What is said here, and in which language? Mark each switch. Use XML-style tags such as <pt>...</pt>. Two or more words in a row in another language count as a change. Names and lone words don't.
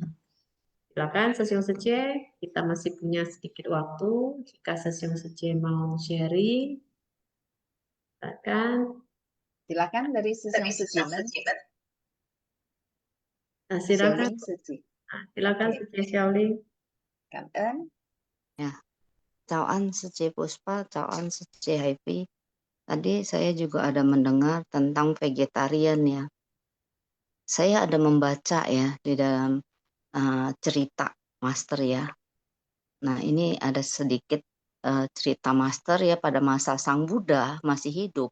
<id>Silakan Sesiung Sece, kita masih punya sedikit waktu. Jika Sesiung Sece mau sharing, silakan. Silakan dari Sesiung Sece. Nah, silakan. Xiaoling Sece. Silakan Sece Xiaoling.</id> <vi>Cảm ơn. Ya, Chào anh Sece Puspa, chào anh Sece Hevi.</vi> <id>Tadi saya juga ada mendengar tentang vegetarian ya. Saya ada membaca ya di dalam cerita Master ya. Nah, ini ada sedikit cerita Master ya, pada masa Sang Buddha masih hidup.</id>